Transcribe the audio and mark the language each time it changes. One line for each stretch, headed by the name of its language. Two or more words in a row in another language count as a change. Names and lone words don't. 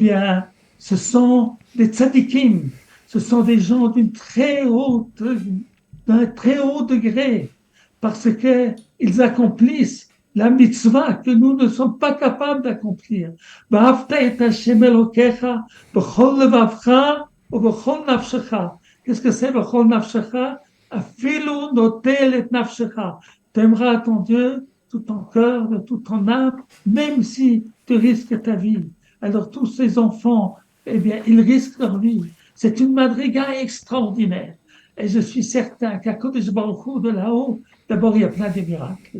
French: Eh bien, ce sont des tzadikim, ce sont des gens d'un très haut degré, parce qu'ils accomplissent la mitzvah que nous ne sommes pas capables d'accomplir. Qu'est-ce que c'est
Hebrew: בכל נפשך? אפילו נוטל את נפשך.
French: Tu aimeras ton Dieu tout ton cœur, de toute ton âme, même si tu risques ta vie. Alors tous ces enfants, eh bien, ils risquent leur vie. C'est une madriga extraordinaire. Et je suis certain qu'à Kodesh Baruch Hu, de là-haut, d'abord, il y a plein de miracles.